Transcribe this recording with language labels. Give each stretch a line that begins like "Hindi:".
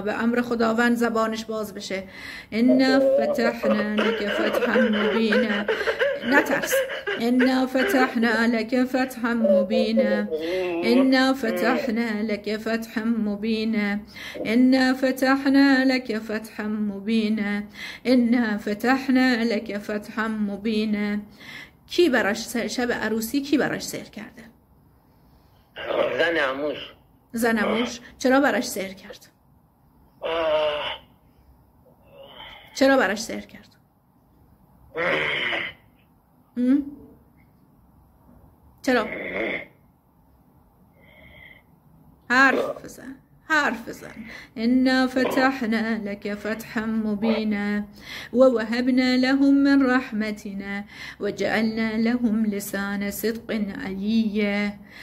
Persian: به امر خداوند زبانش باز بشه.
Arabic: إنا فتحنا لك فتحا مبينا.
Persian: نترس.
Arabic: إنا فتحنا لك فتحا مبينا إنا فتحنا لك فتحا مبينا إنا فتحنا لك فتحا مبينا إنا فتحنا لك فتحا مبينا.
Persian: کی براش شب عروسی کی براش سحر کرده؟ زن عموش. زن عموش. چرا براش سحر کرد؟ چرا براش سحر کرد؟ چرا؟ حرف بزن. حرف بزن.
Arabic: إنا فتحنا لك فتحا مبينا ووهبنا لهم من رحمتنا وجعلنا لهم لسان صدق عليا.